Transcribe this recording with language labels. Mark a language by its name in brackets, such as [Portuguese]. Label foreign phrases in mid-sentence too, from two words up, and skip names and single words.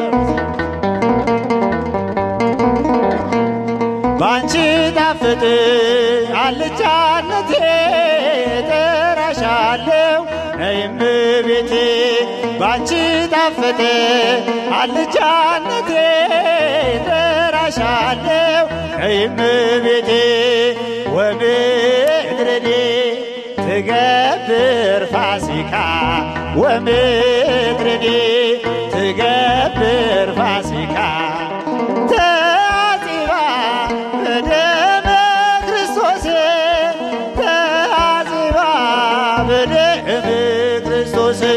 [Amharic] ባንቺ ጣፍጥ አልጫነቴ እጠራሻለሁ ነይ እመቤቴ ባንቺ ጣፍጥ አልጫነቴ እጠራሻለሁ ነይ እመቤቴ [Geez] ወምድርኒ ትገብር ፋሲካ ወምድርኒ ትገብር ፋሲካ ተአጽባ በደመ ክርስቶስ ተአጽባ በደመ ክርስቶስ